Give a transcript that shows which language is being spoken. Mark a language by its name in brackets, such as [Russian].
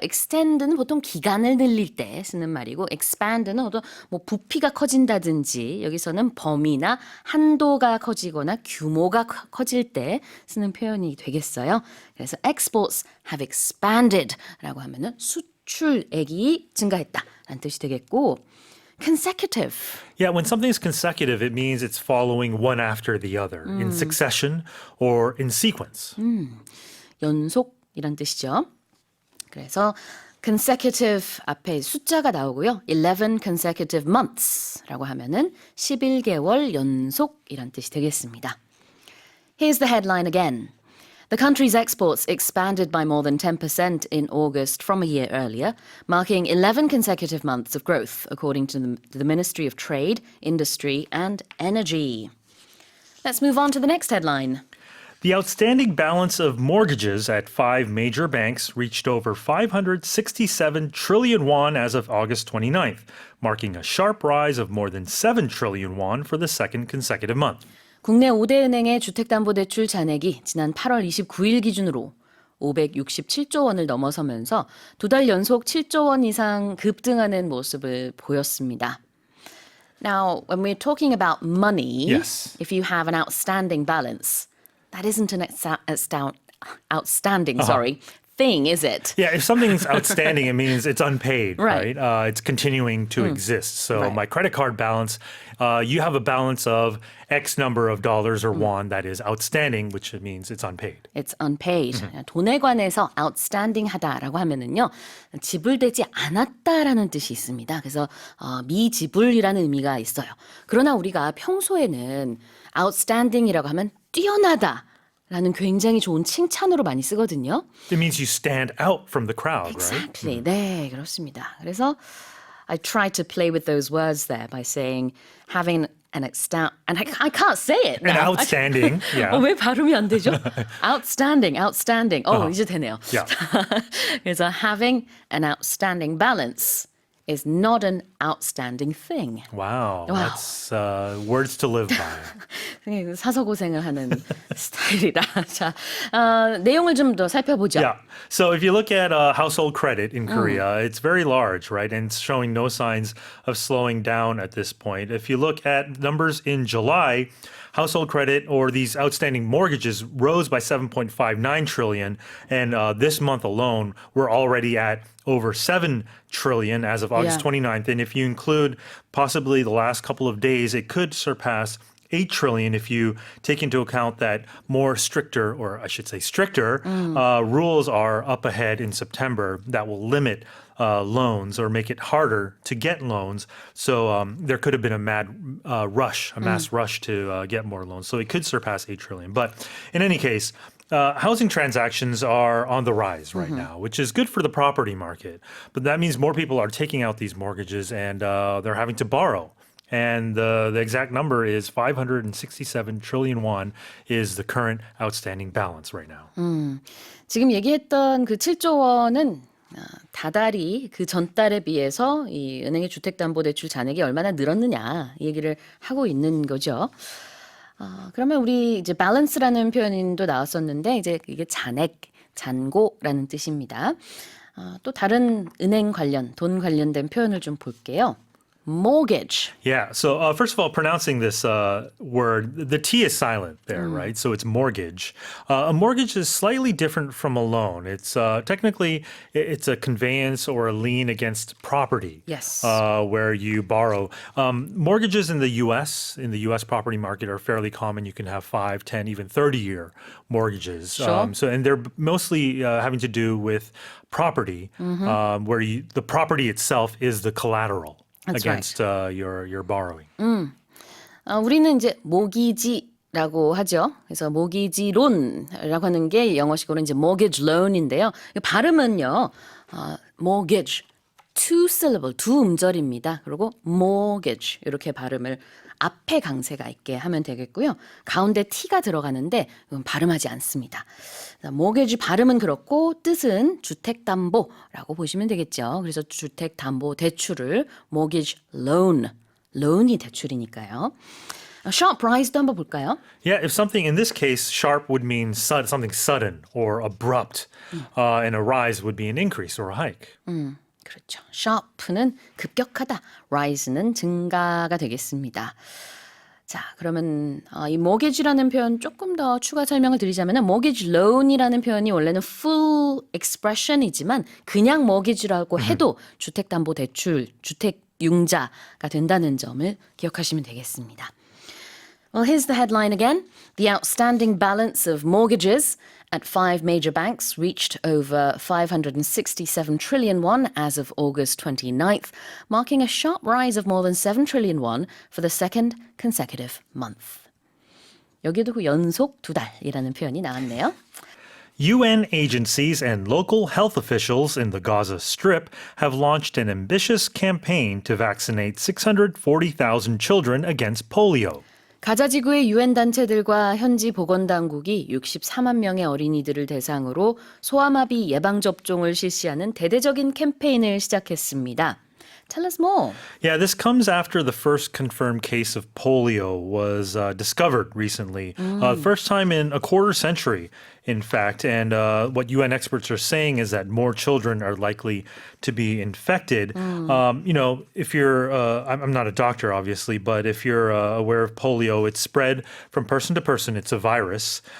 [Korean] extend는 보통 기간을 늘릴 때 쓰는 말이고 expand는 어떤 뭐 부피가 커진다든지 여기서는 범위나 한도가 커지거나 규모가 커질 때 쓰는 표현이 되겠어요. 그래서 [English] exports have expanded [Korean] 라고 하면은 수출액이 증가했다라는 뜻이 되겠고 consecutive. [English] Yeah, when something's consecutive, it means it's following one after the other in succession or in sequence. [Korean] 연속이란 뜻이죠. 그래서 consecutive 앞에 숫자가 나오고요. [English] 11 consecutive months [Korean] 라고 하면은 11개월 연속이란 뜻이 되겠습니다. [English] Here's the headline again. The country's exports expanded by more than 10% in August from a year earlier, marking 11 consecutive months of growth, according to the Ministry of Trade, Industry and Energy. Let's move on to the next headline. The outstanding balance of mortgages at 5 major banks reached over 567 trillion won as of August 29th, marking a sharp rise of more than 7 trillion won for the second consecutive month. [Korean] 국내 5대 은행의 주택담보대출 잔액이 지난 8월 29일 기준으로 567조 원을 넘어서면서 2달 연속 7조 원 이상 급등하는 모습을 보였습니다. [English] Now, when we're talking about money, Yes. if you have an outstanding balance, that isn't an outstanding thing, is it? Yeah, if something's outstanding, it means it's unpaid, Right. right? It's continuing to exist. So Right. my credit card balance, you have a balance of X number of dollars or won that is outstanding, which means it's unpaid. It's unpaid. [Korean] 돈에 관해서 outstanding하다라고 하면은요, 지불되지 않았다라는 뜻이 있습니다. 그래서 미지불이라는 의미가 있어요. 그러나 우리가 평소에는 outstanding이라고 하면 뛰어나다. 라는 굉장히 좋은 칭찬으로 많이 쓰거든요. [English] It means you stand out from the crowd, right? Exactly. [Korean] 네, 그렇습니다. 그래서 [English] I tried to play with those words there by saying having an and I can't say it And now. outstanding. Yeah. [Korean] 왜 발음이 안 되죠? outstanding. 이제 되네요. [English] Yeah. [Korean] 그래서 [English] having an outstanding balance is not an outstanding thing. Wow. That's words to live by. [Korean] 사서 고생을 하는 스타일이라. 자, 내용을 좀 더 살펴보죠. [English] Yeah. So if you look at household credit in Korea, it's very large, right? And it's showing no signs of slowing down at this point. If you look at numbers in July, household credit or these outstanding mortgages rose by 7.59 trillion. And this month alone, we're already at over 7 trillion as of August 29th. And if you include possibly the last couple of days, it could surpass 8 trillion if you take into account that more stricter, or I should say stricter, rules are up ahead in September that will limit loans or make it harder to get loans. So there could have been a mass rush to get more loans. So it could surpass 8 trillion. But in any case, housing transactions are on the rise right now, which is good for the property market. But that means more people are taking out these mortgages and they're having to borrow. And the exact number is 567 trillion won is the current outstanding balance right now. [Korean] 지금 얘기했던 그 7조 원은 다달이 그 전달에 비해서 이 은행의 주택담보대출 잔액이 얼마나 늘었느냐 이 얘기를 하고 있는 거죠. 그러면 우리 이제 balance라는 표현도 나왔었는데 이제 이게 잔액, 잔고라는 뜻입니다. 또 다른 은행 관련, 돈 관련된 표현을 좀 볼게요. [English] Mortgage. Yeah. So first of all, pronouncing this word, the T is silent there, right? So it's mortgage. A mortgage is slightly different from a loan. It's technically it's a conveyance or a lien against property. Yes. Where you borrow. Mortgages in the U.S. Property market are fairly common. You can have 5, 10, even 30-year mortgages. Sure. And they're mostly having to do with property, where the property itself is the collateral. That's against your borrowing. [Korean] 우리는 이제 모기지라고 하죠. 그래서 모기지론이라고 하는 게 영어식으로 이제 mortgage loan인데요. 발음은요, mortgage, [English] two syllable, [Korean] 두 음절입니다. 그리고 mortgage 이렇게 발음을 앞에 강세가 있게 하면 되겠고요. 가운데 T가 들어가는데 이건 발음하지 않습니다. mortgage 발음은 그렇고 뜻은 주택담보라고 보시면 되겠죠. 그래서 주택담보 대출을 [English] mortgage loan, [Korean] loan이 대출이니까요. sharp rise도 한번 볼까요? [English] Yeah, if something in this case, sharp would mean something sudden or abrupt, and a rise would be an increase or a hike. [Korean] 그렇죠. sharp는 급격하다, rise는 증가가 되겠습니다. 자, 그러면 이 mortgage라는 표현 조금 더 추가 설명을 드리자면 mortgage loan이라는 표현이 원래는 [English] full expression [Korean] 이지만 그냥 mortgage라고 해도 주택담보대출, 주택융자가 된다는 점을 기억하시면 되겠습니다. [English] Well, here's the headline again. The outstanding balance of mortgages at 5 major banks reached over 567 trillion won as of August 29th, marking a sharp rise of more than 7 trillion won for the second consecutive month. [Korean] 여기도 그 연속 2달이라는 표현이 나왔네요. [English] UN agencies and local health officials in the Gaza Strip have launched an ambitious campaign to vaccinate 640,000 children against polio. [Korean] 가자 지구의 유엔 단체들과 현지 보건당국이 64만 명의 어린이들을 대상으로 소아마비 예방 접종을 실시하는 대대적인 캠페인을 시작했습니다. [English] Tell us more. Yeah, this comes after the first confirmed case of polio was discovered recently. First time in a quarter century, in fact. And what UN experts are saying is that more children are likely to be infected. If you're, I'm not a doctor, obviously, but if you're aware of polio, it's spread from person to person. It's a virus.